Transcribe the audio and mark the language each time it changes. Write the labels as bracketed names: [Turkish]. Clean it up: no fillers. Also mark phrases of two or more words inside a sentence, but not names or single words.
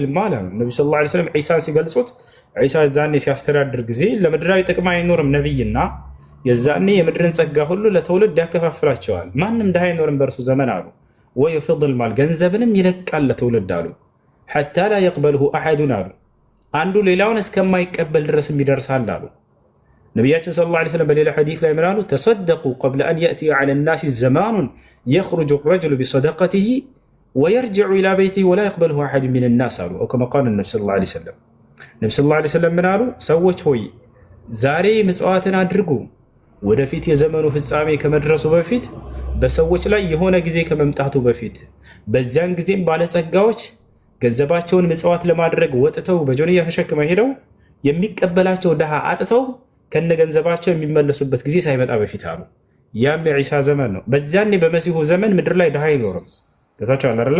[Amharic] ማል አሉ ነብዩ [Arabic] صلى الله عليه وسلم [Amharic] ዒሳን ሲገልጹት፣ ዒሳ የዛኔ ሲያስተዳድር ጊዜ ለምድራዊ ጥቅም አይኖርም ነብይና የዛኔ የምድርን ጸጋ ሁሉ ለትውልድ ያከፋፍላቸዋል። ማንም ድሃ አይኖርም በእርሱ ዘመን አሉ። [Arabic] ويفيض المال [Amharic] ገንዘብንም ይለቃል ለትውልድ አሉ። [Arabic] حتى لا يقبله أحد [Amharic] አሉ አንዱ ሌላውን እስከማይቀበል ድረስም ይደርሳል አሉ። ነቢያችን [Arabic] صلى الله عليه وسلم [Amharic] በሌላ ሐዲስ ላይ ምን አሉ? [Arabic] تصدقوا قبل أن يأتي على الناس زمان يخرج الرجل بصدقته ويرجع إلى بيته ولا يقبلها أحد من الناس አሉ أو كما قال النبي صلى الله عليه وسلم النبي صلى الله عليه وسلم። ነቢ ሰለላሁ ዐለይሂ ወሰለም [Amharic] ምን አሉ? ሰዎች ሆይ ዛሬ ምጽዋትን አድርጉ፣ ወደፊት የዘመኑ ፍጻሜ ከመድረሱ በፊት በሰዎች ላይ የሆነ ጊዜ ከመምጣቱ በፊት በዚያን ጊዜም ባለጸጋዎች ገንዘባቸውን ምጽዋት ለማድረግ ወጥተው በጆንያ ተሸክመው ሄደው የሚቀበላቸው ድሃ አጥተው ከነገንዘባቸው የሚመለሱበት ጊዜ ሳይመጣ በፊት አሉ። ያም የዒሳ ዘመን ነው። በዚያኔ በመሲሁ ዘመን ምድር ላይ ድሃ አይኖርም። ገብታችኋል አይደል?